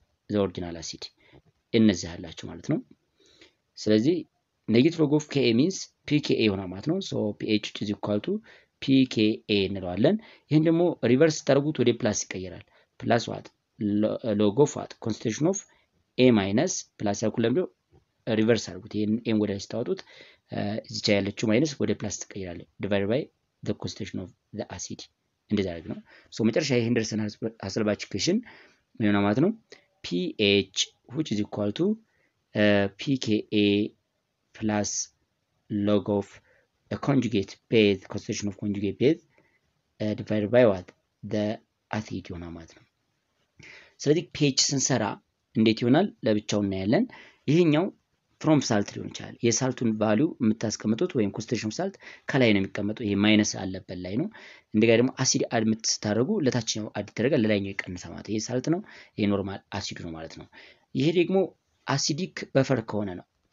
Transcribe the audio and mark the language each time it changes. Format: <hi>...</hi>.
<en>the original acid</en> <am>እነዚህ አላችሁ ማለት ነው። ስለዚህ ኔጌቲቭ ሎግ ኦፍ</am> <en>Ka means pKa</en> <am>ይሆናል ማለት ነው።</am> <en>so pH is equal to pKa</en> <am>እንለዋለን። ይሄን ደግሞ ሪቨርስ ታደርጉት ወደ ፕላስ ይቀየራል። ፕላስ ዋት ሎግ ኦፍ ዋት concentration of A minus ፕላስ ያልኩለም ነው ሪቨርስ አድርጉት። ይሄን ኤም ወደ ላይ ስታወጡት እዚች ያለችው ማይነስ ወደ ፕላስ ትቀየራለች</am> <en>divided by the concentration of the acid</en> <am>እንደዛ ያደርግ ነው። so መጨረሻ ይሄን ደርሰን ሀሰልባች ኢኩዌሽን ምን ማለት ነው?</am> <en>pH which is equal to pKa plus log of a conjugate base concentration of conjugate base divided by what?</en> <am>the acid ይሆናል ማለት ነው። ስለዚህ pH ስንሰራ እንዴት ይሆናል ለብቻው እናያለን። ይሄኛው ፍሮም ሳልት ሊሆን ይችላል። የሳልቱን ቫልዩ የምታስቀምጡት ወይም ኮንሰንትሬሽን ኦፍ ሳልት ከላይ ነው የሚቀመጠው። ይሄ ማይነስ አለበት ላይ ነው። እንደገና ደግሞ አሲድ አድ የምትስታረጉ ለታችኛው አድ ይደረጋል፣ ለላይኛው ይቀንሳል ማለት ይሄ ሳልት ነው፣ ይሄ ኖርማል አሲድ ነው ማለት ነው። ይሄ ደግሞ አሲዲክ በፈር ከሆነ ነው።</am>